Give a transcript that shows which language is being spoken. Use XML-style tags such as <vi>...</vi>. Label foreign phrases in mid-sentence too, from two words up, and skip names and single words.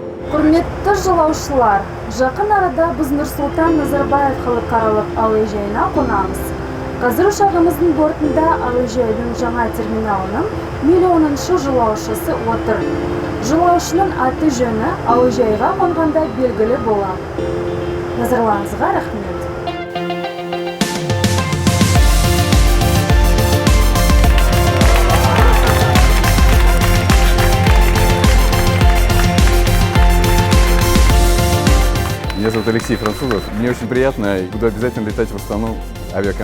<kk>Құрметті жолаушылар, жақын арада біз Нұрсұлтан Назарбаев халықаралық әуежайына қонамыз. Қазір ұшағымыздың бортында әуежайдың жаңа терминалының миллионыншы жолаушысы отыр. Жолаушының аты жөні әуежайға қонғанда белгілі болады. Назарларыңызға рахмет.</kk> <ru>Меня зовут Алексей Французов. Мне очень приятно. Буду обязательно летать в Астану.</ru>